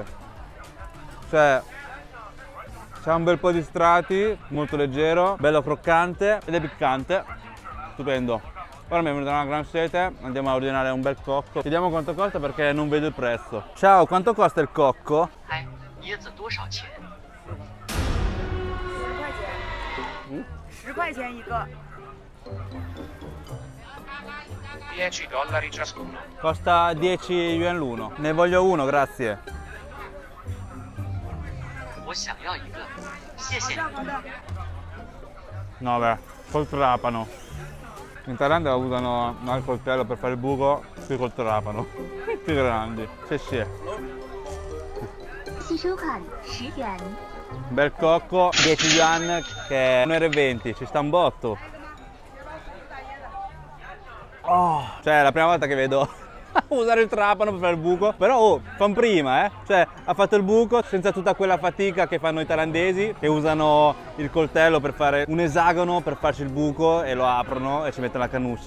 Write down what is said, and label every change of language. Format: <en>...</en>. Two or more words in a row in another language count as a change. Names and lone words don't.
<it>Cioè, c'ha un bel po' di strati, molto leggero, bello croccante ed è piccante. Stupendo. Ora mi è venuta una gran sete, andiamo a ordinare un bel cocco. Chiediamo quanto costa perché non vedo il prezzo. Ciao, quanto costa il cocco?</it> <zh>哎，椰子多少钱？ 10块钱一个。</zh> <it>10 dollari ciascuno. Costa 10 yuan l'uno. Ne voglio uno, grazie.</it> <zh>我想要一个，谢谢你。</zh> <it>No, beh, col trapano. In Thailandia usano il coltello per fare il buco, qui col trapano. Più grandi. Sì, sì.</it> <zh>吸收款10元。</zh> <it>Bel cocco, 10 yuan che è 1,20 €, ci sta un botto. Oh, cioè è la prima volta che vedo usare il trapano per fare il buco, però oh, fan prima, cioè ha fatto il buco senza tutta quella fatica che fanno i thailandesi che usano il coltello per fare un esagono per farci il buco e lo aprono e ci mettono la cannuccia.</it>